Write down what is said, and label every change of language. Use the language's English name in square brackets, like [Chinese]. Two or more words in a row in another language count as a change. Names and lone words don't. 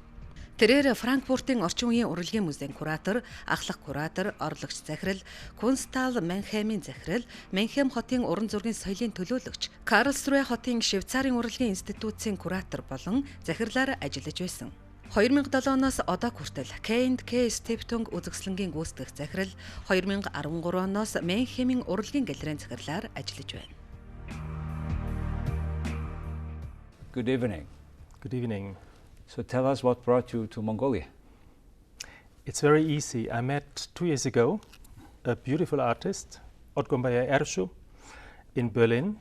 [Mongolian] Тэрээр Франкфуртын орчин үеийн урлагийн музейн куратор, ахлах куратор, орлогч захирал, Кунсталле Мэннхеймийн захирал, Мэннхейм хотын уран зургийн соёлын төлөөлөгч, Карлсруэ хотын Швейцарын урлагийн институтын куратор болон захирлаар ажиллаж байсан. 2007 оноос одоо хүртэл К&К Стифтунг Үзэсгэлэнгийн Гүйцэтгэх захирал, 2013 оноос Мэннхеймийн Урлагийн галлерейн захирлаар ажиллаж байна. [English] Good evening. Good evening. So tell us what brought you to Mongolia. It's very easy. I met 2 years ago a beautiful artist, Otgombaya Ershu, in Berlin.